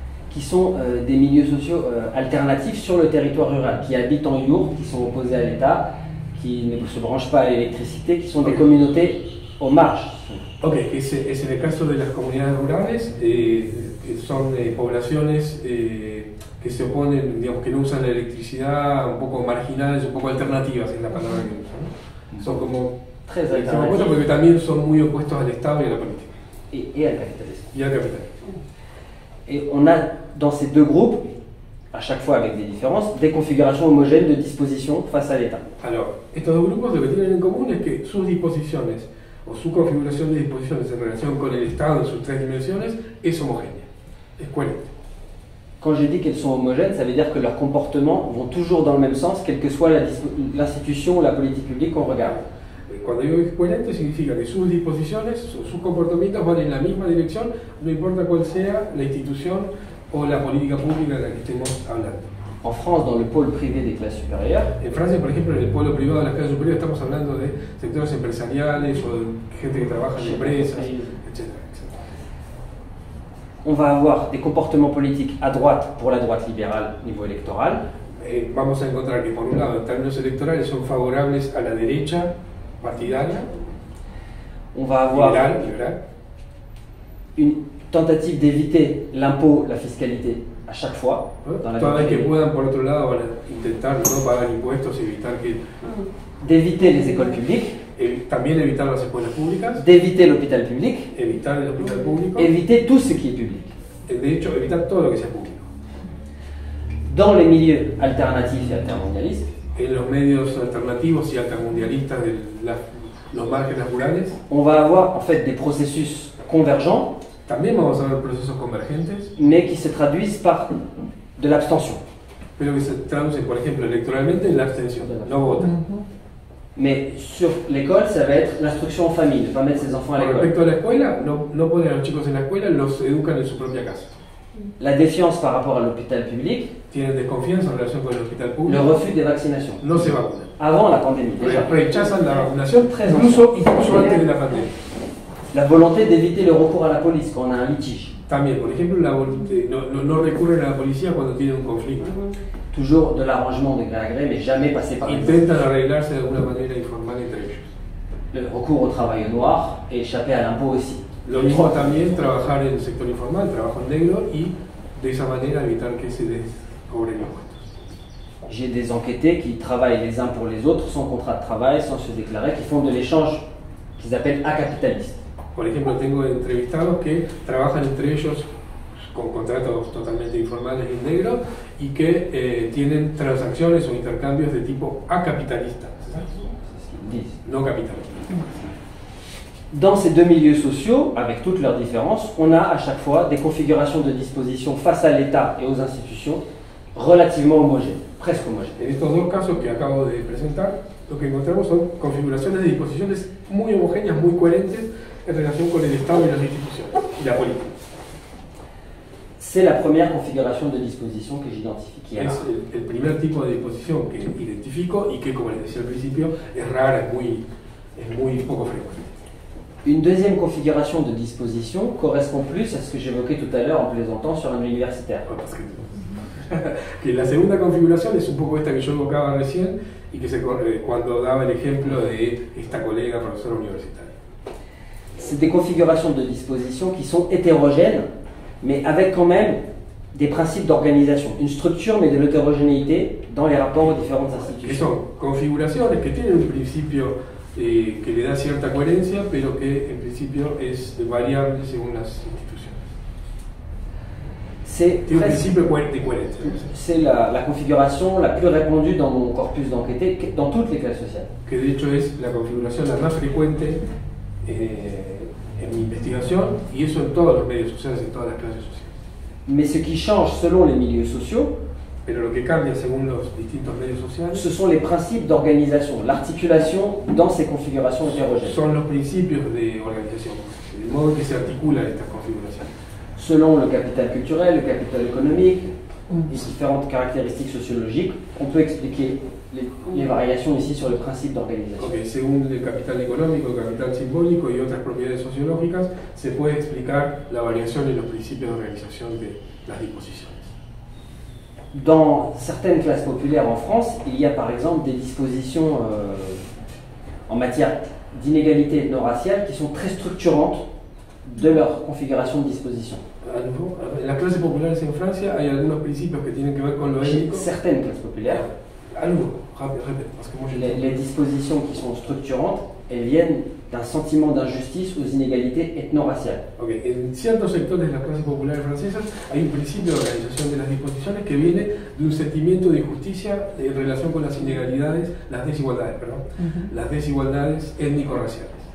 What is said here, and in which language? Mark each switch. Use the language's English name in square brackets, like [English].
[French] Qui sont des milieux sociaux alternatifs sur le territoire rural, qui habitent en yourtes, qui sont opposés à l'État, qui ne se branchent pas à l'électricité, qui sont des communautés aux marges. [Spanish] Ok, es en el caso de las comunidades rurales, son poblaciones que se oponen, digamos, que no usan la electricidad, un poco marginales, un poco alternativas es la palabra que usan, ¿no? Son como [French] très alternatifs [Spanish] porque también son muy opuestos al Estado y a la política. [French] Et al capitalisme. [Spanish] Y al capitalismo. [French] Et on a dans ces deux groupes, à chaque fois avec des différences, des configurations homogènes de disposition face à l'État. [Spanish] Alors, estos dos grupos lo que tienen en común es que sus disposiciones o su configuración de disposiciones en relación con el Estado en sus tres dimensiones es homogénea, es coherente. [French] Quand je dis qu'elles sont homogènes, ça veut dire que leurs comportements vont toujours dans le même sens, quelle que soit l'institution ou la politique publique qu'on regarde. [Spanish] Cuando digo que es coherente significa que sus disposiciones, sus comportamientos van en la misma dirección, no importa cuál sea la institución o la política pública de la que estemos hablando. [French] En France, dans le pôle privé des classes supérieures, [Spanish] En Francia, por ejemplo, en el polo privado de las clases superiores estamos hablando de sectores empresariales o de gente que trabaja en empresas, etc. [French] on va avoir des comportements politiques à droite pour la droite libérale niveau électoral, [Spanish] Vamos a encontrar que, por un lado, en términos electorales son favorables a la derecha partidaria, [French] on va avoir [Spanish] liberal, [French] une tentative d'éviter l'impôt, la fiscalité à chaque fois. [Spanish] ¿no? [French] Dans la [Spanish] Toda vez que [French] vie, [Spanish] puedan, por otro lado, van a intentar no pagar impuestos, evitar que [French] d'éviter les écoles publiques, [Spanish] también evitar las escuelas públicas, [French] d'éviter l'hôpital public, [Spanish] evitar el hospital público, [French] éviter tout ce qui est public. [Spanish] de hecho, evitar todo lo que sea público. [French] Dans les milieux alternatifs et altermondialistes, [Spanish] En los medios alternativos y altermundialistas de los márgenes rurales, [French] on va avoir en fait des processus convergents, [Spanish] también vamos a ver procesos convergentes, [French] mais qui se traduisent par de l'abstention. [Spanish] pero que se traducen, por ejemplo, electoralmente en la abstención, no votan. [French] Mais sur l'école, ça va être l'instruction en famille, ne pas mettre ses enfants à [Spanish] Con [French] l'école. [Spanish] respecto a la escuela, no ponen a los chicos en la escuela, los educan en su propia casa. [French] La défiance par rapport à l'hôpital public, [Spanish] Tienen desconfianza en relación con el hospital [French] le [Spanish] público, [French] refus des vaccinations. [Spanish] no se vacunan. [French] Avant la pandémie, déjà. [Spanish] Rechazan la vacunación, [French] Très [Spanish] incluso antes de la pandemia. [French] La volonté d'éviter le recours à la police quand on a un litige. [Spanish] También, por ejemplo, no recurren a la policía cuando tienen un conflicto. [French] Toujours de l'arrangement de gré à gré, mais jamais passer par les [Spanish] Intentan arreglarse de alguna manera informal entre ellos. [French] Le recours au travail au noir et échapper à l'impôt aussi. [Spanish] Lo mismo también trabajar en el sector informal, trabajo en negro y de esa manera evitar que se les cobren impuestos. [French] J'ai des enquêtés qui travaillent les uns pour les autres, sans contrat de travail, sans se déclarer, qui font de l'échange qu'ils appellent acapitaliste. [Spanish] Por ejemplo, tengo entrevistados que trabajan entre ellos con contratos totalmente informales y negros y que tienen transacciones o intercambios de tipo acapitalista, [French] C'est ce qu'ils disent. [Spanish] no capitalista. [French] Dans ces deux milieux sociaux, avec toutes leurs différences, on a à chaque fois des configurations de disposition face à l'État et aux institutions relativement homogènes, presque homogènes. [Spanish] En estos dos casos que acabo de presentar, lo que encontramos son configuraciones de disposiciones muy homogéneas, muy coherentes en relación con el Estado y las instituciones y la política. [French] C'est la première configuration de disposition que j'identifie, qui est [Spanish] Es [French] rare. [Spanish] el primer tipo de disposición que identifico y que, como les decía al principio, es rara, es muy poco frecuente. [French] Une deuxième configuration de disposition correspond plus à ce que j'évoquais tout à l'heure en plaisantant sur un universitaire. [Spanish] Que la segunda configuración es un poco esta que yo evocaba recién y que cuando daba el ejemplo de esta colega profesora universitaria. [French] C'est des configurations de disposition qui sont hétérogènes, mais avec quand même des principes d'organisation, une structure mais de l'hétérogénéité dans les rapports aux différentes [Spanish] Que [French] institutions. [Spanish] son configuraciones que tienen un principio que le da cierta coherencia, pero que en principio es variable según las instituciones. [French] C'est [Spanish] Tiene un [French] presque- [Spanish] principio de coherencia. [French] c'est la configuration la plus répandue dans mon corpus d'enquêté, dans toutes les classes sociales. [Spanish] Que de hecho es la configuración la más frecuente en mi investigación, y eso en todos los medios sociales, en todas las clases sociales. [French] Mais ce qui change selon les milieux sociaux, [Spanish] Pero lo que cambia según los distintos medios sociales [French] ce sont les principes d'organisation, l'articulation dans ces configurations hétérogènes. [Spanish] son los principios de organización, el modo en que se articulan estas configuraciones. [French] Selon le capital culturel, le capital économique, les différentes caractéristiques sociologiques, on peut expliquer les variations ici sur le principe d'organisation. [Spanish] Porque según el capital económico, el capital simbólico y otras propiedades sociológicas, se puede explicar la variación en los principios de organización de las disposiciones. [French] Dans certaines classes populaires en France, il y a par exemple des dispositions en matière d'inégalité ethno-raciale qui sont très structurantes de leur configuration de disposition. [Spanish] En las clases populares en Francia hay algunos principios que tienen que ver con lo [French] Chez [Spanish] étnico. [French] certaines classes populaires, [Spanish] Algo, repite, [French] parce que moi je les dispositions qui sont structurantes, elles viennent d'un sentiment d'injustice aux inégalités ethno-raciales. [English] Okay. [Spanish] En ciertos sectores de las clases populares francesas hay un principio de organización de las disposiciones que viene de un sentimiento de injusticia en relación con las inegalidades, las desigualdades étnico-raciales,